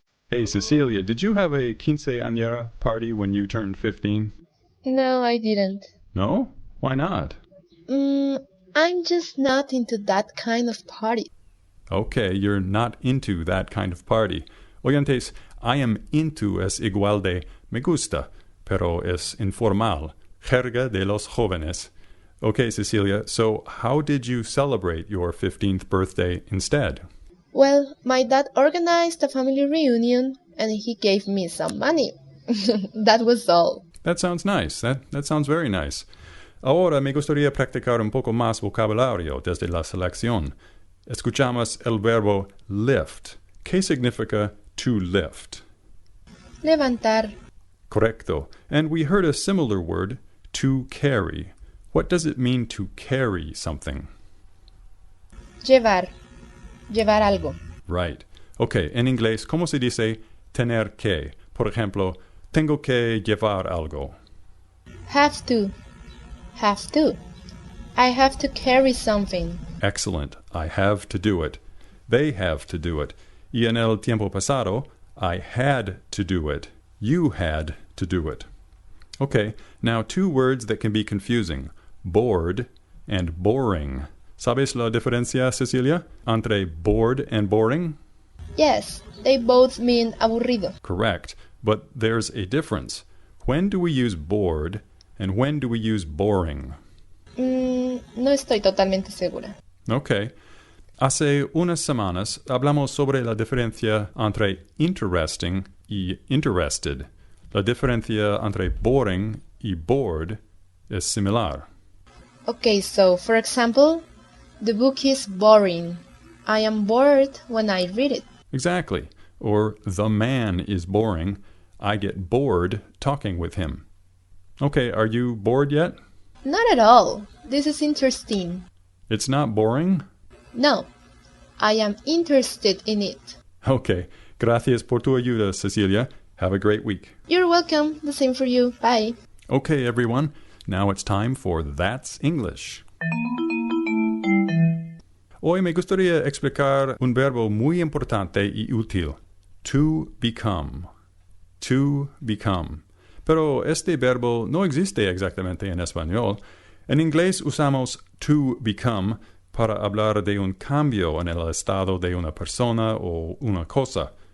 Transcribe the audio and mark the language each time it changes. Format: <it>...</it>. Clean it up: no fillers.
<en>Hey, Cecilia, did you have a quinceañera party when you turned 15? No, I didn't. No? Why not? I'm just not into that kind of party. Okay, you're not into that kind of party.</en> <es>Oyentes,</es> <en>I am into</en> <es>es igual de me gusta, pero es informal, jerga de los jóvenes.</es> <en>Okay, Cecilia, so how did you celebrate your 15th birthday instead? Well, my dad organized a family reunion and he gave me some money. That was all. That sounds nice. That sounds very nice.</en> <es>Ahora me gustaría practicar un poco más vocabulario desde la selección. Escuchamos el verbo lift. ¿Qué significa to lift? Levantar. Correcto.</es> <en>And we heard a similar word, to carry. What does it mean to carry something?</en> <es>Llevar. Llevar algo.</es> <en>Right.</en> <es>Okay, en inglés, ¿cómo se dice tener que? Por ejemplo, tengo que llevar algo.</es> <en>Have to. Have to. I have to carry something. Excellent. I have to do it. They have to do it.</en> <es>Y en el tiempo pasado,</es> <en>I had to do it. You had to do it. Okay, now 2 words that can be confusing. Bored and boring.</en> <es>¿Sabes la diferencia, Cecilia, entre bored and boring?</es> <en>Yes, they both mean aburrido. Correct, but there's a difference. When do we use bored and when do we use boring?</en> <es>No estoy totalmente segura.</es> <en>Okay.</en> <es>Hace unas semanas hablamos sobre la diferencia entre interesting y interested. La diferencia entre boring y bored es similar.</es> <en>Okay, so for example, the book is boring. I am bored when I read it. Exactly. Or the man is boring. I get bored talking with him. Okay, are you bored yet? Not at all. This is interesting. It's not boring? No, I am interested in it. Okay.</en> <es>Gracias por tu ayuda, Cecilia.</es> <en>Have a great week. You're welcome. The same for you. Bye. Okay, everyone. Now it's time for That's English.</en> <es>Hoy me gustaría explicar un verbo muy importante y útil.</es> <en>To become. To become.</en> <es>Pero este verbo no existe exactamente en español. En inglés usamos to become para hablar de un cambio en el estado de una persona o una cosa.</es>